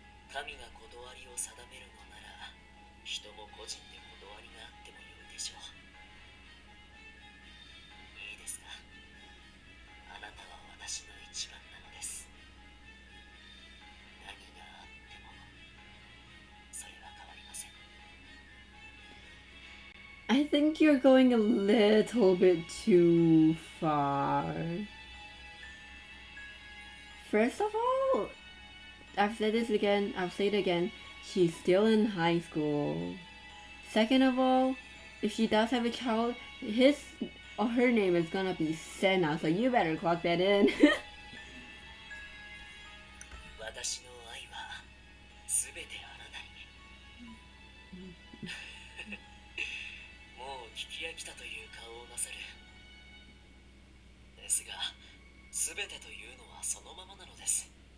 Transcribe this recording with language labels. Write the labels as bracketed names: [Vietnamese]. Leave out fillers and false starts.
[Japanese] 神が断りを定めるのなら人も個人で断りがあってもよいでしょう。いいですか。あなたは私の一番なのです。何があってもそれは変わりません。 [English] I think you're going a little bit too far. First of all, I've said this again, I'll say it again, she's still in high school. Second of all, if she does have a child, his or her name is gonna be Senna, so you better clock that in. [Japanese] 私の愛はすべてあなたに。もう聞き飽きたという顔をなさる。ですが、すべてというのはそのままなのです。